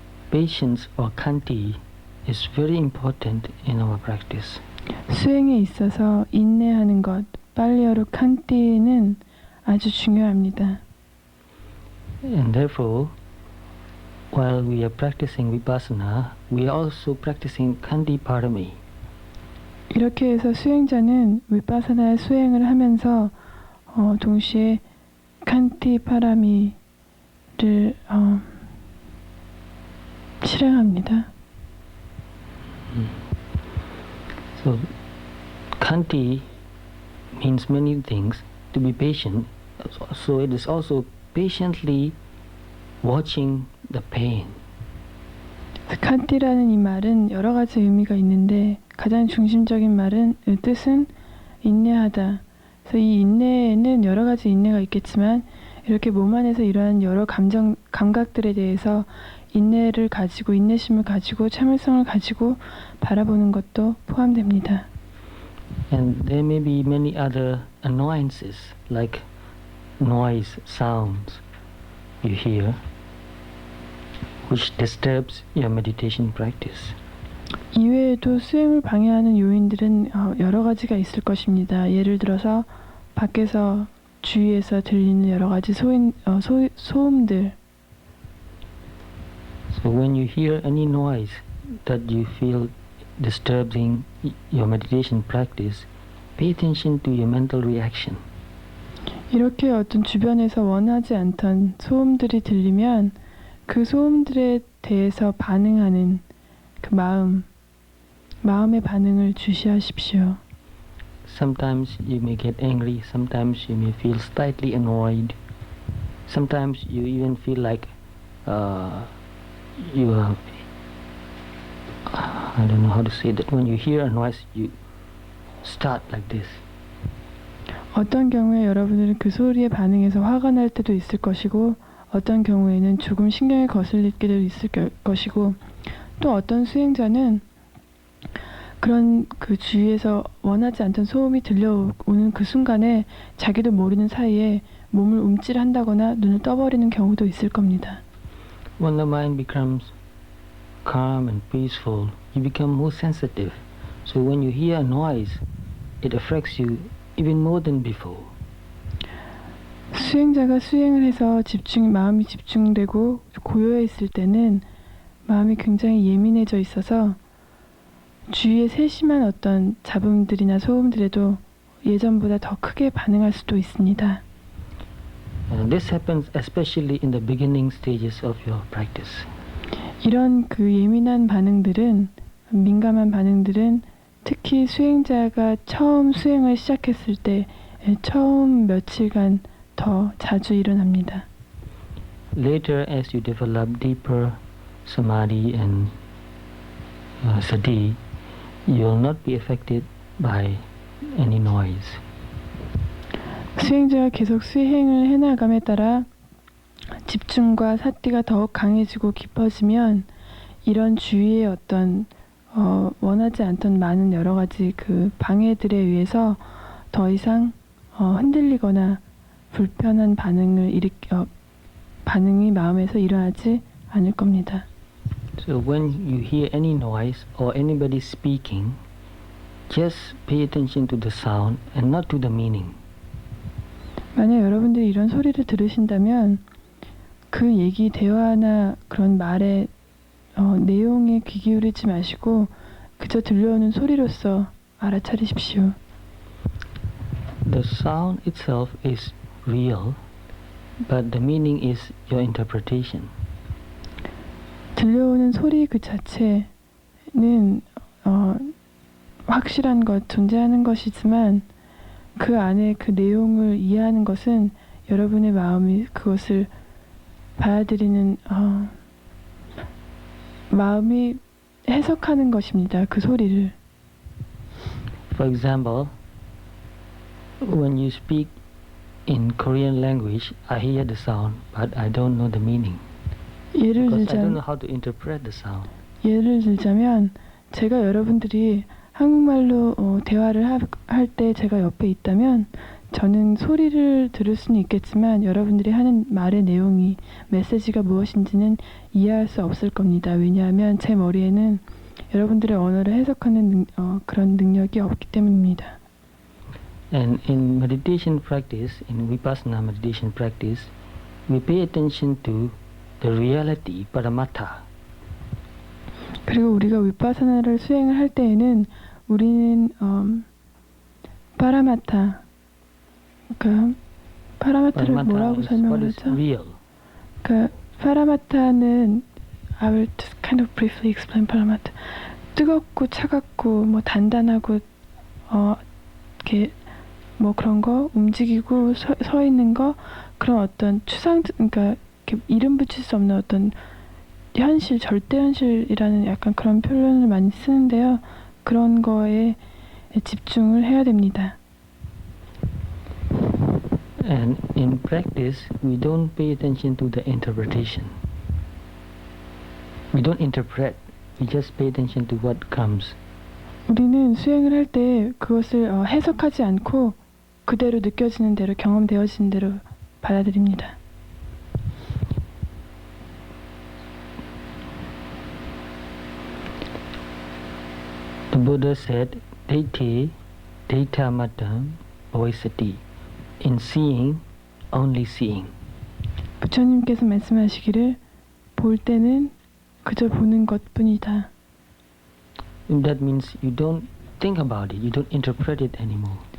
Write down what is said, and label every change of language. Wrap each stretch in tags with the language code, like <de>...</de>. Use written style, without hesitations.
<en>Patience or khanti is very important in our practice.</en> <ko>수행에 있어서 인내하는 것, 팔리어로 칸티는 아주 중요합니다.</ko> <en>And therefore, while we are practicing vipassana, we are also practicing khanti parami.</en> <ko>이렇게 해서 수행자는 위파사나의 수행을 하면서 동시에 칸티 파라미를 실행합니다.</ko> <en>So, khanti means many things. To be patient, so it is also patiently watching the pain.</en> <ko>칸티라는 이 말은 여러 가지 의미가 있는데 가장 중심적인 뜻은 인내하다. 그래서 이 인내에는 여러 가지 인내가 있겠지만 이렇게 몸 안에서 일어나는 여러 감각들에 대해서 인내를 가지고 인내심을 가지고 참을성을 가지고 바라보는 것도 포함됩니다.</ko> <en>And there may be many other annoyances like noise, sounds you hear, which disturbs your meditation practice.</en> <ko>이외에도 수행을 방해하는 요인들은 여러 가지가 있을 것입니다. 예를 들어서 밖에서 주위에서 들리는 여러 가지 소음들.</ko> <en>So when you hear any noise that you feel disturbing your meditation practice, pay attention to your mental reaction.</en> <ko>이렇게 어떤 주변에서 원하지 않던 소음들이 들리면 그 소음들에 대해서 반응하는 그 마음의 반응을 주시하십시오.</ko> <en>Sometimes you may get angry, sometimes you may feel slightly annoyed, sometimes you even feel like you are, I don't know how to say that, when you hear a noise you start like this.</en> <ko>어떤 경우에 여러분들은 그 소리에 반응해서 화가 날 때도 있을 것이고 어떤 경우에는 조금 신경이 거슬릴 때도 있을 것이고 또 어떤 수행자는 그런 그 주위에서 원하지 않던 소음이 들려오는 그 순간에 자기도 모르는 사이에 몸을 움찔한다거나 눈을 떠버리는 경우도 있을 겁니다.</ko> <en>When the mind becomes calm and peaceful, you become more sensitive. So when you hear a noise, it affects you even more than before.</en> <ko>수행자가 수행을 해서 마음이 집중되고 고요해 있을 때는 마음이 굉장히 예민해져 있어서 주위에 세심한 어떤 잡음들이나 소음들에도 예전보다 더 크게 반응할 수도 있습니다.</ko> <en>This happens especially in the beginning stages of your practice.</en> <ko>이런 그 예민한 반응들은 민감한 반응들은 특히 수행자가 처음 수행을 시작했을 때 처음 며칠간 더 자주 일어납니다.</ko> <en>Later, as you develop deeper samadhi and sati, you will not be affected by any noise.</en> <ko>수행자가 계속 수행을 해나감에 따라 집중과 사티가 더욱 강해지고 깊어지면 이런 주위의 어떤 원하지 않던 많은 여러 가지 그 방해들에 의해서 더 이상 흔들리거나 불편한 반응이 마음에서 일어나지 않을 겁니다.</ko> <en>So when you hear any noise or anybody speaking, just pay attention to the sound and not to the meaning.</en> <ko>만약 여러분들이 이런 소리를 들으신다면 그 얘기, 대화나 그런 말의 내용에 귀 기울이지 마시고 그저 들려오는 소리로서 알아차리십시오.</ko> <en>The sound itself is real, but the meaning is your interpretation.</en> <ko>들려오는 소리 그 자체는 확실한 것, 존재하는 것이지만 그 안에 그 내용을 이해하는 것은 여러분의 마음이 그것을 받아들이는 마음이 해석하는 것입니다. 그 소리를.</ko> <en>For example, when you speak in Korean language, I hear the sound, but I don't know the meaning.</en> <ko>예를</ko> <en>Because I don't know how to interpret the sound.</en> <ko>예를 들자면 제가 여러분들이 한국말로 대화를 할 때 제가 옆에 있다면 저는 소리를 들을 수는 있겠지만 여러분들이 하는 말의 내용이 메시지가 무엇인지는 이해할 수 없을 겁니다. 왜냐하면 제 머리에는 여러분들의 언어를 해석하는 그런 능력이 없기 때문입니다.</ko> <en>And in meditation practice, in Vipassana meditation practice, we pay attention to the reality, paramattha.</en> <ko>그리고 우리가 위파사나를 수행을 할 때에는 우리는 파라마타, 그러니까 파라마타를 뭐라고 설명을 하죠? 그러니까 파라마타는</ko> <en>I will just kind of briefly explain 파라마타.</en> <ko>뜨겁고 차갑고 뭐 단단하고 이렇게 뭐 그런 거 움직이고 서 있는 거 그런 어떤 그러니까 이렇게 이름 붙일 수 없는 어떤 현실, 절대 현실이라는 약간 그런 표현을 많이 쓰는데요. 그런 거에 집중을 해야 됩니다.</ko> <en>And in practice, we don't pay attention to the interpretation. We don't interpret. We just pay attention to what comes.</en> <ko>우리는 수행을 할 때 그것을 해석하지 않고 그대로 느껴지는 대로, 경험되어지는 대로 받아들입니다.</ko> <en>The Buddha said, Deite, Deita Matam, Voisati. In seeing, only seeing.</en> <ko>부처님께서 말씀하시기를 볼 때는 그저 보는 것뿐이다.</ko> <en>That means you don't think about it, you don't interpret it anymore.</en>